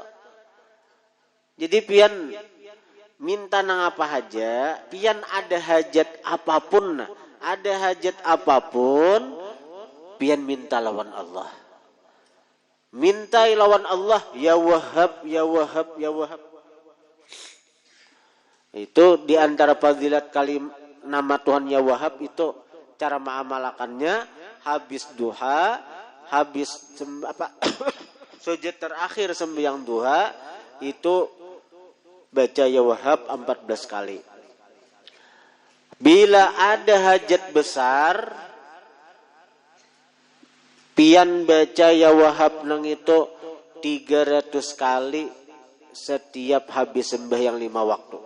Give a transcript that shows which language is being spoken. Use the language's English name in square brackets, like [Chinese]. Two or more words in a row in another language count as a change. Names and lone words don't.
[Banjar] Jadi pian minta nang apa aja, pian ada hajat apapun, ada hajat apapun, pian minta lawan Allah. Minta lawan Allah, [Arabic] يا وهاب يا وهاب يا وهاب. [Banjar] Itu di antara fadilat nama Tuhan [Arabic] يا وهاب [Banjar] itu cara mengamalakannya habis duha, habis sujud terakhir sembahyang duha itu baca [Arabic] يا وهاب [Banjar] 14 kali. Bila ada hajat besar, pian baca [Arabic] يا وهاب [Banjar] nang itu 300 kali setiap habis sembahyang 5 waktu.